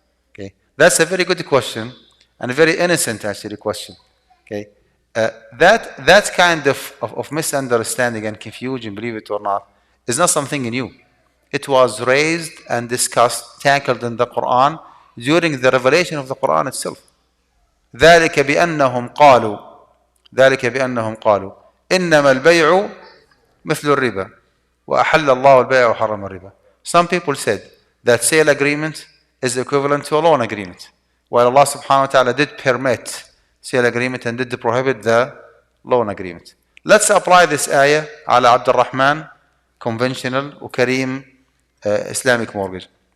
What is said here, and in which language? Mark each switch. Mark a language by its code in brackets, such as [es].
[en] Okay, that's a very good question and a very innocent actually question. Okay, that kind of misunderstanding and confusion, believe it or not, is not something new. It was raised and discussed, tackled in the Quran during the revelation of the Quran itself. [ar] ذلك بأنهم قالوا إنما البيع مثل الربا وأحل الله البيع وحرم الربا. [en] Some people said that sale agreement is equivalent to a loan agreement, while Allah subhanahu wa ta'ala did permit sale agreement and did prohibit the loan agreement. Let's apply this ayah [ar] على عبد الرحمن [en] conventional وكريم Islamic mortgage.